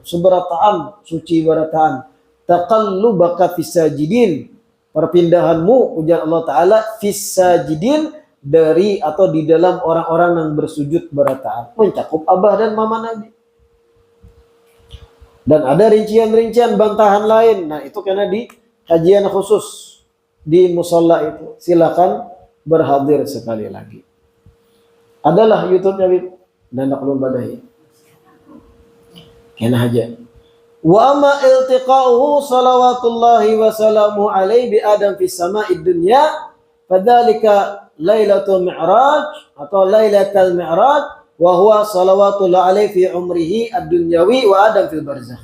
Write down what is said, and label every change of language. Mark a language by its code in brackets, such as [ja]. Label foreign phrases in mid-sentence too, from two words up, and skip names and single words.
[bjn] Subarataan, suci barataan. [ar] تقلبك في الساجدين, [bjn] perpindahanmu ujar Allah Ta'ala fisajidin dari atau di dalam orang-orang yang bersujud berataan, mencakup abah dan mama Nabi. [id] Dan ada rincian-rincian bantahan lain. Nah, itu karena di kajian khusus di musola itu. Silakan berhadir sekali lagi. Adalah YouTube Habib dan Naqlul Badahi. [bjn] Kena aja. [ar] وأما التقاؤه صلوات الله وسلام عليه بآدم في السماء الدنيا فذلك ليلة المعراج atau ليلة المعراج وهو صلوات الله عليه في عمره الدنيوي وآدم في البرزخ.